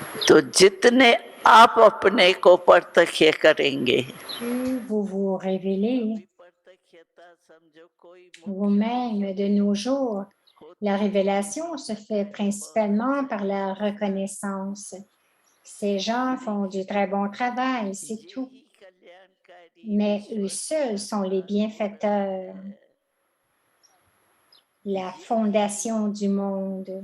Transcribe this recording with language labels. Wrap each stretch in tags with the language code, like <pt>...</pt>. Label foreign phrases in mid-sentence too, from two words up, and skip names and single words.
<hi>तो जितने आप अपने को प्रत्यक्ष करेंगे,</hi> <fr>Plus vous révélez</fr> <hi>प्रत्यक्षता समझो कोई</hi> <fr>vous-même de nos jours. La révélation se fait principalement par la reconnaissance. Ces gens font du très bon travail, c'est tout. Mais eux seuls sont les bienfaiteurs, la fondation du monde.</fr>